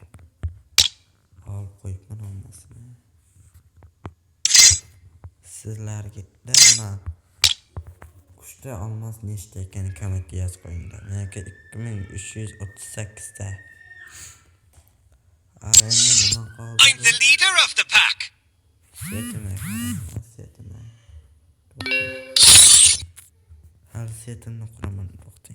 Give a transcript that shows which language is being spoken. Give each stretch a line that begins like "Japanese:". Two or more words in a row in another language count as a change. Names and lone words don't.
Uzbek: Olib qo'yibman hammasini. Sizlarga mana qushda olmos nechta ekanini kommentga yozib qo'yinglar. Meniki 2338 ta. Endi nima qoldi?
English: I'm the leader of the pack.
Uzbek: Setimni hali setimni quraman. To'xtang.